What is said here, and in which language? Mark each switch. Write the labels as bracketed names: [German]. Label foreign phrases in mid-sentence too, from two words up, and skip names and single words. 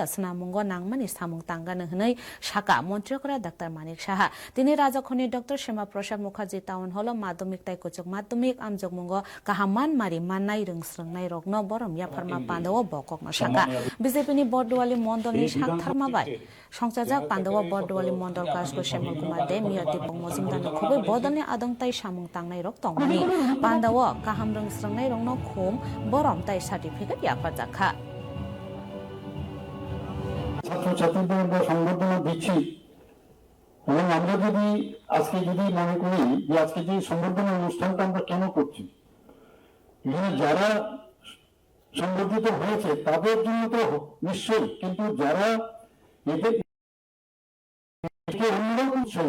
[Kok Borok] सनामुंगो नांमानि सामुं तांगानो हनै शाखा मन्त्रिकरा डाक्टर मानिक साहा दिनै राजखनि डक्टर श्यामा प्रसाद मुखार्जी टाउन हल माध्यमिक ताय कुचुक माध्यमिक आमजक मुंगो काहामान मारि माननाय रोंस्रोंनाय रग न बरम याफारमा पान्दव बकक न शाखा बीजेपी नि बरदुवाली मंडलनि साकथारमाबाय संसाजाक पान्दव बरदुवाली मंडल काजको श्यामल कुमार दे मिया दीपक मजुमदार खुबै बदलनि आदंताय सामुं तांनाय रग तंगनि पान्दाव काहाम रोंस्रोंनाय रग न खुम बरम ताय सार्टिफिकेट याफाजाखा [Bangla] ছাত্রছাত্রীদের আমরা সংবর্ধনা দিচ্ছি এবং আমরা যদি আজকে যদি মনে করি যে আজকে যে সংবর্ধনা অনুষ্ঠানটা আমরা কেন করছি এখানে যারা সংবর্ধিত হয়েছে তাদের জন্য তো নিশ্চয়ই কিন্তু যারা এদের অন্যরাও উৎসাহিত